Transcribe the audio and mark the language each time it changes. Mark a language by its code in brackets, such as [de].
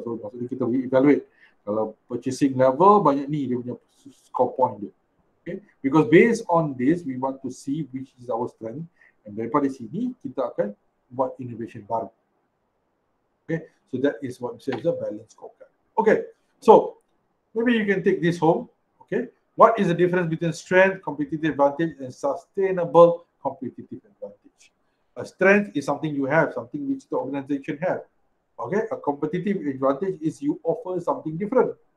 [ms] So maksudnya kita evaluate. Kalau purchasing level, banyak ni dia punya score point dia. Okay? [en] Because based on this, we want to see which is our strength. [ms] And daripada sini, kita akan buat innovation baru. [en] Okay, so that is what we say is a balanced scorecard. Okay, so maybe you can take this home. Okay, what is the difference between strength, competitive advantage, and sustainable competitive advantage? A strength is something you have, something which the organization has. Okay, a competitive advantage is you offer something different.